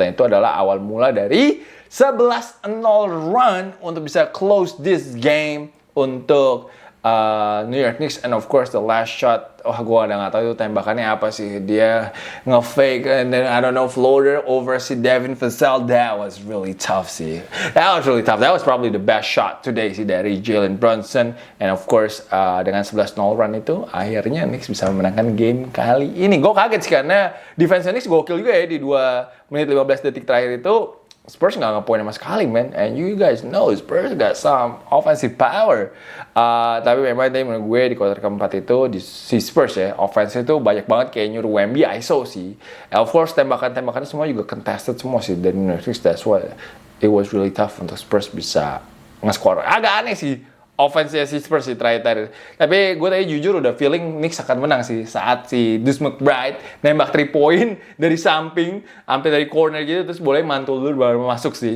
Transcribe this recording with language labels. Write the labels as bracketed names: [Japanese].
[Indonesian] Dan itu adalah awal mula dari 11-0 run untuk bisa [English] close this game [Indonesian] untuk New York Knicks. [English] And of course the last shot, [Indonesian] gue udah gak tahu itu tembakannya apa sih. Dia nge-fake [English] and then I don't know floater over si Devin Vassell. That was really tough sih. That was really tough. That was probably the best shot today [Indonesian] sih dari [English] Jalen Brunson. And of course [Indonesian] dengan 11-0 run itu akhirnya Knicks bisa memenangkan game kali ini. Gue kaget sih karena defense Knicks gokil juga ya di 2 menit 15 detik terakhir itu. Spurs nggak ngepoin sama sekali, man. [English] And you guys know Spurs got some offensive power. [Indonesian] Tapi memang tadi menurut gue di quarter keempat itu si Spurs ya, offense itu banyak banget kayak nyuruh Wemby ISO sih. [English] And of course [Indonesian] tembakan-tembakannya semua juga contested semua sih dari New York Knicks. [English] That's why it was really tough [Indonesian] untuk Spurs bisa nge-score. Agak aneh sih offense si Spurs sih terakhir. Tapi gue tadi jujur udah feeling Knicks akan menang sih saat si Deuce McBride nembak 3 point dari samping sampai dari corner gitu terus boleh mantul dulu baru masuk sih.